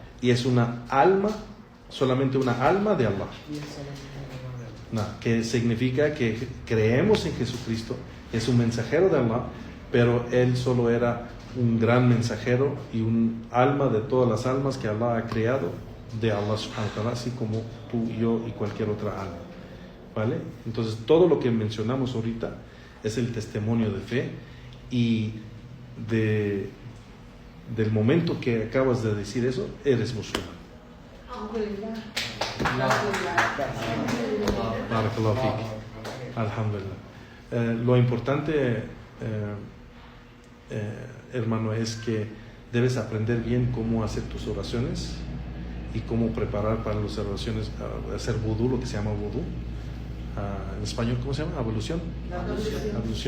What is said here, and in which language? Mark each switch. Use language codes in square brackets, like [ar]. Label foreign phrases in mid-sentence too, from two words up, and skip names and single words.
[es] Y es una alma, solamente una alma de Allah. Y es solamente una alma de Allah. Que significa que creemos en Jesucristo, es un mensajero de Allah, pero él solo era un gran mensajero y un alma de todas las almas que Allah ha creado, de [ar] الله سبحانه وتعالى, [es] así como tú, yo y cualquier otra alma, ¿vale? Entonces todo lo que mencionamos ahorita es el testimonio de fe, y del momento que acabas de decir eso, eres musulmán. [ar] بارك الله فيك. [es] Alhamdulillah. Lo importante, hermano, es que debes aprender bien cómo hacer tus oraciones y cómo preparar para las oraciones, hacer vudú, lo que se llama vudú. En español, ¿cómo se llama? Ablución. Ablución.